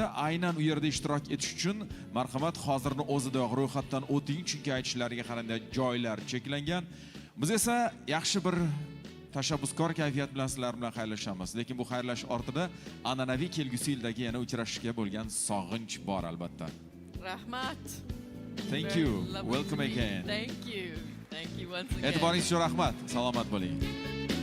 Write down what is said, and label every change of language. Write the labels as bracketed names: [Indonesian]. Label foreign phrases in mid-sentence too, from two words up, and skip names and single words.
[Uzbek] Aynan u yerda ishtirok etish uchun marhamat hozirni o'zidayoq ro'yxatdan o'ting, chunki aytishlariga qaraganda joylar cheklangan. Biz esa yaxshi bir tashabbuskor kayfiyat bilan sizlar bilan xayrlashamiz. Lekin bu xayrlash ortida an'anaviy kelgusi yildagi yana uchrashishga bo'lgan sog'inch bor albatta. Rahmat. [English] Thank Very you. lovely Welcome to meet you. again. Thank you. Thank you once again. [Uzbek] E'tiboringiz uchun rahmat. Salomat bo'ling.